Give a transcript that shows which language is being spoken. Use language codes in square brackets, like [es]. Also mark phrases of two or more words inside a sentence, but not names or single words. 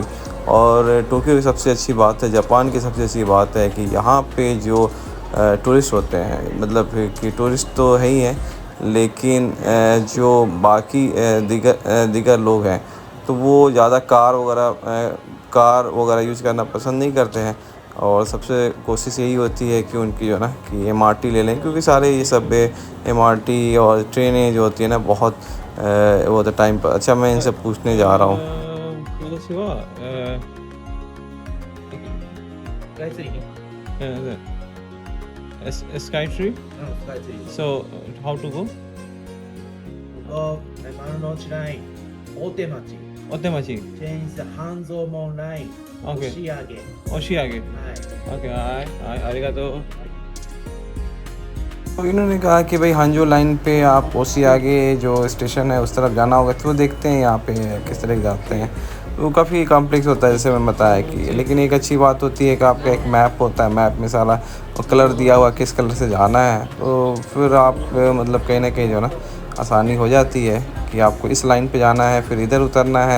[hi] और टोक्यो की सबसे अच्छी बात है, जापान की सबसे अच्छी बात है कि यहाँ पे जो टूरिस्ट होते हैं, मतलब कि टूरिस्ट तो है ही हैं, लेकिन जो बाकी दीगर लोग हैं तो वो ज़्यादा कार वगैरह यूज़ करना पसंद नहीं करते हैं। और सबसे कोशिश यही होती है कि उनकी जो है ना कि एमआरटी ले लें, क्योंकि सारे ये सब एमआरटी और ट्रेनें जो होती है ना बहुत वो तो टाइम पर। अच्छा, मैं इनसे पूछने जा रहा हूँ। [ja] 私は、スカイツリー。スカイツリースカイツリー。 [en] So how to go? [ja] 丸の内ライン、大手町、お手町。チェンス半蔵門ライン、 [en] Okay. [ja] 押上。はい。押上。Okay, はい、ありがとう。 [hi] तो इन्होंने कहा कि भाई हांजो लाइन पे आप ओसी आगे जो स्टेशन है उस तरफ जाना होगा, तो देखते हैं यहाँ पे किस तरह जाते हैं। तो काफ़ी कॉम्प्लेक्स होता है जैसे मैं बताया कि, लेकिन एक अच्छी बात होती है कि आपका एक मैप होता है, मैप में सारा कलर दिया हुआ किस कलर से जाना है, तो फिर आप मतलब कहीं ना कहीं जो ना आसानी हो जाती है कि आपको इस लाइन पे जाना है, फिर इधर उतरना है।